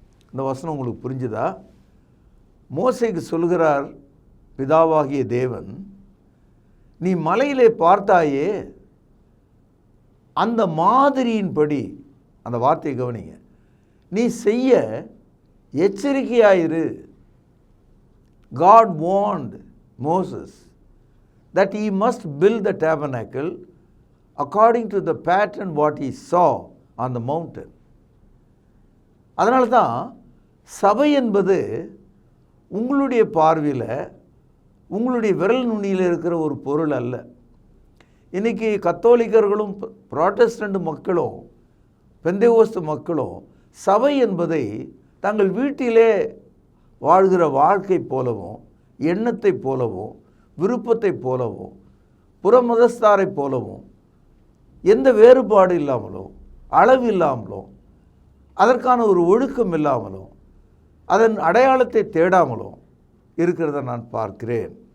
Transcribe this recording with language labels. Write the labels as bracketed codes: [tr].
[ta] இந்த வசனம் உங்களுக்கு புரிஞ்சுதா? மோசேக்கு சொல்கிறார் பிதாவாகிய தேவன், நீ மலையிலே பார்த்தாயே, அந்த மாதிரியின்படி, அந்த வார்த்தையை கவனிங்க, நீ செய்ய எச்சரிக்கையாயிரு. [en] God warned Moses that he must build the tabernacle according to the pattern what he saw on the mountain. [ta] அதனால தான் சபை என்பது உங்களுடைய பார்வையில், உங்களுடைய விரல் நுனியில் இருக்கிற ஒரு பொருள் அல்ல. இன்றைக்கி கத்தோலிக்கர்களும் புராட்டஸ்டன்ட் மக்களும் பெந்தேகோஸ்து மக்களும் சபை என்பதை தங்கள் வீட்டிலே வாழ்கிற வாழ்க்கை போலவும், எண்ணத்தை போலவும், விருப்பத்தை போலவும், புறமதஸ்தாரை போலவும், எந்த வேறுபாடு இல்லாமலும், அளவு இல்லாமலும், அதற்கான ஒரு ஒழுக்கம் இல்லாமலும், அதன் அடையாளத்தை தேடாமலும் இருக்கிறத நான் பார்க்கிறேன்.